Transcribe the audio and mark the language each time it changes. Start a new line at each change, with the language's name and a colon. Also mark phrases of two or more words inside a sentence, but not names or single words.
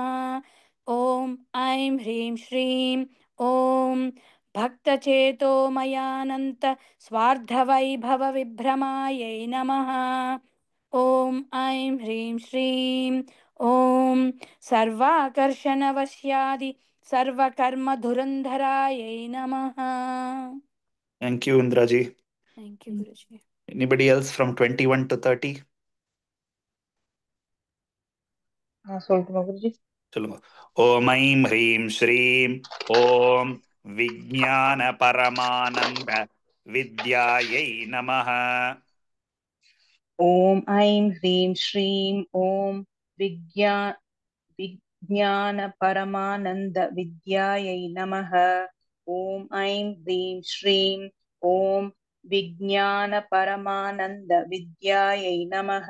Sanskrit: ॐ ऐं ह्रीं श्रीं ॐ भक्तचेतोमयानन्त स्वार्थवैभवविभ्रमायै नमः। ॐ ऐं ह्रीं श्रीं ॐ सर्वाकर्षणवश्यादि सर्वकर्मधुरन्धरायै नमः।
English: Thank you, Indraji. Thank you, Guruji. Anybody else from 21 to 30?
Tamil: சொல்லுங்க குருஜி. சொல்லுங்க.
Sanskrit: ॐ ऐं ह्रीं श्रीं ॐ विज्ञान परमानन्द विद्यायै नमः. ॐ ऐं ह्रीं श्रीं ॐ विज्ञानपरमानन्दविद्यायै नमः। ॐ ऐं ह्रीं श्रीं ॐ विज्ञानपरमानन्दविद्यायै नमः।